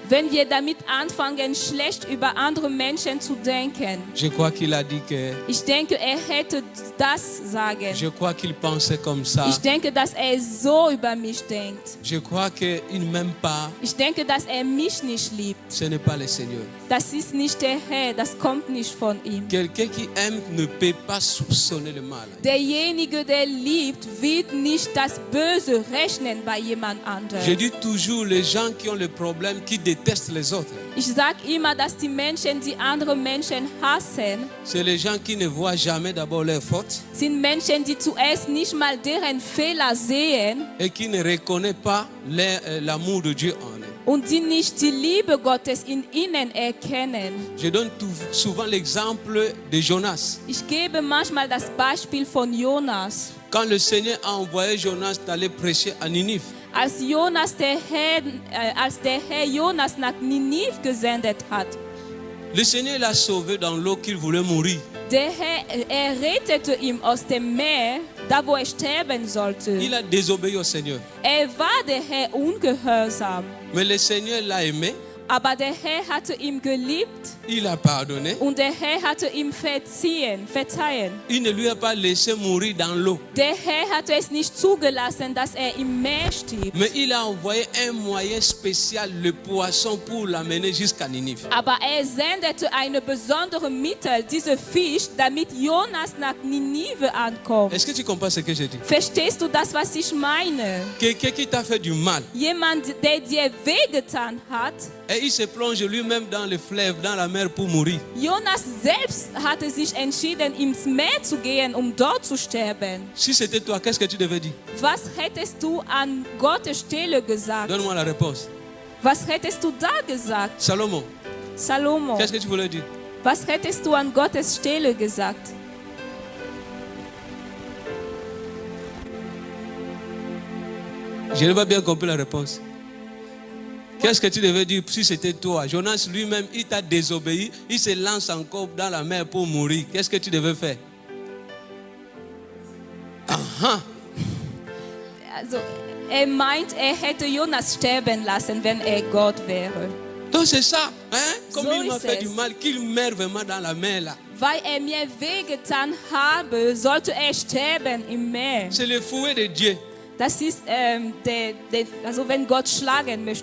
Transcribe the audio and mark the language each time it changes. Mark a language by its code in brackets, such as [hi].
[de] Wenn wir damit anfangen, schlecht über andere Menschen zu denken. [fr] Je crois qu'il a dit que... [de] Ich denke, hätte das sagen. [fr] Je crois qu'il pensait comme ça. [de] Ich denke, dass so über mich denkt. [fr] Je crois qu'il ne m'aime pas. [de] Ich denke, dass mich nicht liebt. [fr] Ce n'est pas le Seigneur. [de] Das ist nicht der Herr, das kommt nicht von ihm. [fr] Quelqu'un qui aime ne peut pas soupçonner le mal. [de] Derjenige, der liebt, wird nicht das Böse rechnen bei jemand anderem. [fr] Je dis toujours, les gens qui ont le problème, qui détestent les autres, [de] Ich sage immer, dass die Menschen, die andere Menschen hassen, [fr] c'est les gens qui ne voient jamais d'abord leurs fautes [de] sind Menschen, die zuerst nicht mal deren Fehler sehen [fr] et qui ne reconnaissent pas l'amour de Dieu en eux. [de] und die nicht die Liebe Gottes in ihnen erkennen. [fr] Je donne souvent l'exemple de Jonas. [de] Ich gebe manchmal das Beispiel von Jonas. [fr] Quand le Seigneur a envoyé Jonas d'aller prêcher à Ninive, [de] Als der Herr Jonas nach Ninive gesendet hat, [fr] le Seigneur l'a sauvé dans l'eau qu'il voulait mourir. [de] der Herr rettete ihn aus dem Meer, da wo sterben sollte. [fr] Il a désobéi au Seigneur. [de] War der Herr ungehorsam, [fr] Mais le Seigneur l'a aimé, [de] aber der Herr hatte ihn geliebt [fr] il a pardonné. [de] und der Herr hatte ihm verzeihen. [fr] Il ne lui a pas laissé mourir dans l'eau. [de] Der Herr hatte es nicht zugelassen, dass im Meer stirbt. [fr] Mais il a envoyé un moyen spécial, le poisson, pour l'amener jusqu'à Ninive. [de] Aber sendete eine besondere Mittel, diese Fisch, damit Jonas nach Ninive ankommt. [fr] Est-ce que tu comprends ce que je dis? [de] Verstehst du das, was ich meine? [fr] Quelqu'un qui t'a fait du mal [de] Jemand, der dir wehgetan hat. [fr] et il se plonge lui-même dans le fleuve, dans la mer pour mourir. [de] Jonas selbst hatte sich entschieden, ins Meer zu gehen, dort zu sterben. [fr] Si c'était toi, qu'est-ce que tu devais dire? [de] Was hättest du an Gottes Stelle gesagt? [fr] Donne-moi la réponse. [de] Was hättest du da gesagt? [fr] Salomon, [de] Salomo, [fr] qu'est-ce que tu voulais dire? [de] was hättest du an Gottes Stelle gesagt? [fr] Je n'ai pas bien compris la réponse. Qu'est-ce que tu devais dire si c'était toi? Jonas lui-même, il t'a désobéi, il se lance encore dans la mer pour mourir. Qu'est-ce que tu devais faire? Aha. [de] Also, meint, hätte Jonas sterben lassen, wenn Gott wäre. [fr] Donc c'est ça, hein? Comme [de] So [fr] il m'a [de] ist [fr] fait [de] es. [fr] du mal, qu'il meurt vraiment dans la mer là. [de] Weil mir wehgetan habe, sollte sterben im Meer. [fr] C'est le fouet de Dieu. [de] Das ist, also wenn Gott schlagen möchte,